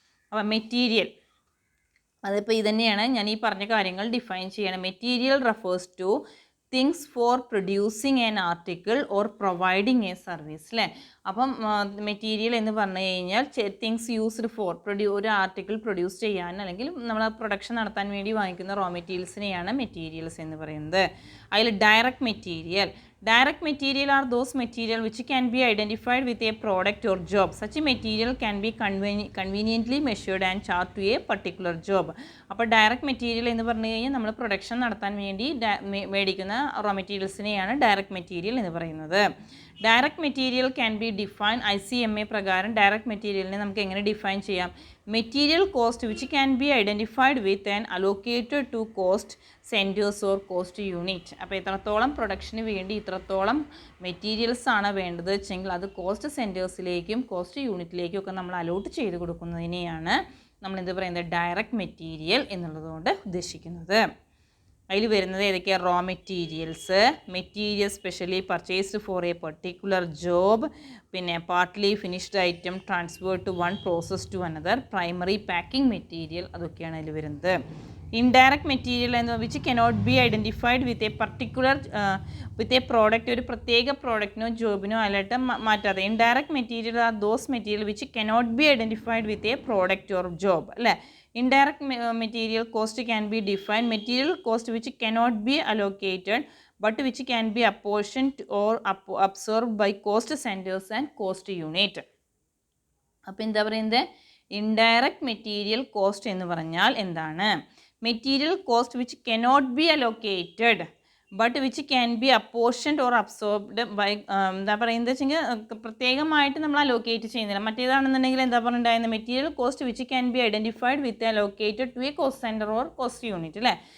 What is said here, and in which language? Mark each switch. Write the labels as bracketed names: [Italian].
[Malayalam] അപ്പോൾ മെറ്റീരിയൽ, അതിപ്പോൾ ഇതന്നെയാണ് ഞാൻ ഈ പറഞ്ഞ കാര്യങ്ങൾ ഡിഫൈൻ ചെയ്യണം. [English] Material refers to things for producing an article or providing a service അല്ലേ. [Malayalam] അപ്പം മെറ്റീരിയൽ എന്ന് പറഞ്ഞു കഴിഞ്ഞാൽ [English] things used for [Malayalam] ഒരു ആർട്ടിക്കിൾ പ്രൊഡ്യൂസ് ചെയ്യാൻ അല്ലെങ്കിൽ നമ്മൾ പ്രൊഡക്ഷൻ നടത്താൻ വേണ്ടി വാങ്ങിക്കുന്ന റോ മെറ്റീരിയൽസിനെയാണ് മെറ്റീരിയൽസ് എന്ന് പറയുന്നത്. [English] അതിൽ direct material are those material which can be identified with a product or job. Such a material can be conveniently measured and charged to a particular job. [Malayalam] അപ്പോൾ ഡയറക്റ്റ് മെറ്റീരിയൽ എന്ന് പറഞ്ഞു കഴിഞ്ഞാൽ നമ്മൾ production നടത്താൻ വേണ്ടി മേടിക്കുന്ന റോ മെറ്റീരിയൽസിനെയാണ് ഡയറക്റ്റ് മെറ്റീരിയൽ എന്ന് പറയുന്നത്. [English] direct material can be define [Malayalam] ICMA പ്രകാരം ഡയറക്റ്റ് മെറ്റീരിയലിനെ നമുക്ക് എങ്ങനെ ഡിഫൈൻ ചെയ്യാം? [English] Material cost which can be identified with and allocated to cost centers or cost unit. [Malayalam] അപ്പോൾ എത്രത്തോളം പ്രൊഡക്ഷന് വേണ്ടി ഇത്രത്തോളം മെറ്റീരിയൽസ് ആണ് വേണ്ടത് വെച്ചെങ്കിൽ അത് കോസ്റ്റ് സെൻറ്റേഴ്സിലേക്കും കോസ്റ്റ് യൂണിറ്റിലേക്കും ഒക്കെ നമ്മൾ അലോട്ട് ചെയ്ത് കൊടുക്കുന്നതിനെയാണ് നമ്മൾ എന്ത് പറയുന്നത് ഡയറക്റ്റ് മെറ്റീരിയൽ എന്നുള്ളതുകൊണ്ട് ഉദ്ദേശിക്കുന്നത്. അതിൽ വരുന്നത് ഏതൊക്കെയാണ്? [English] raw materials, material specially purchased for a particular job, പിന്നെ partly finished item transfer to one process to another, primary packing material, [Malayalam] അതൊക്കെയാണ് അതിൽ വരുന്നത്. [English] indirect material എന്ന് which cannot be identified with a particular with a product, [Malayalam] ഒരു പ്രത്യേക പ്രോഡക്റ്റിനോ ജോബിനോ അല്ലായിട്ട് മാറ്റാതെ. [English] Indirect material are those material which cannot be identified with a product or job അല്ലേ. Indirect material cost can be defined. Material cost which cannot be allocated but which can be apportioned or absorbed by cost centers and cost unit. [Malayalam] അപ്പോൾ എന്താ പറയുന്നത്? Indirect [English] Material cost എന്ന് പറഞ്ഞാൽ എന്താണ്? Material cost which cannot be allocated but which can be apportioned or absorbed by, [Malayalam] എന്താ പറയുന്നത് വെച്ചെങ്കിൽ പ്രത്യേകമായിട്ട് നമ്മൾ അലോക്കേറ്റ് ചെയ്യുന്നില്ല. മറ്റേതാണെന്നുണ്ടെങ്കിൽ എന്താ പറഞ്ഞിട്ടുണ്ടായിരുന്നത്? [English] Material cost which can be identified with allocated to a cost center or cost unit അല്ലേ.